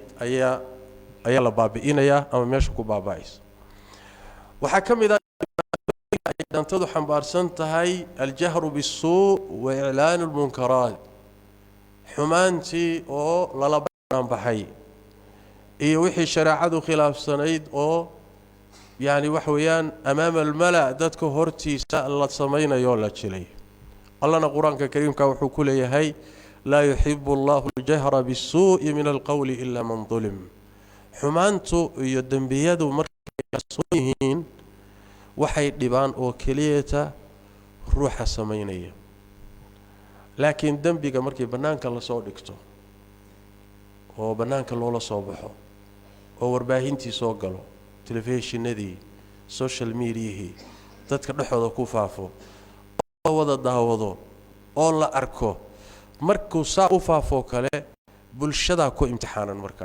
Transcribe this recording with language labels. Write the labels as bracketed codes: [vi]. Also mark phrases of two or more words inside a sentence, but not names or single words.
[so] ayaa la baabi'inaya ama meesha ku baaba'aysa waxa kamid ah dantadu xambaarsan tahay [ar] الجهر بالسوء وإعلان المنكرات [so] xumaantii oo lala baxay iyo wixii shariicadu khilaafsanayd oo yaani wax weeyaan [ar] أمام الملأ [so] dadka hortiisa la sameeyo la jilay allana quraanka kariimka wuxuu ku leeyahay [ar] لا يحب الله الجهر بالسوء من القول إلا من ظلم [so] xumaantu iyo dambiyadu markay soo yihiin waxay dhibaan oo kaliyeeta ruuxa sameeynaya laakiin dambiga markii banaanka la soo dhigto oo banaanka loola soo baxo oo warbaahintii soo galo telefishinadii [en] social media [so] dadka dhaxooda ku faafo oo wada daawado oo la arko markuu saa u faafo kale bulshada ku imtixaanan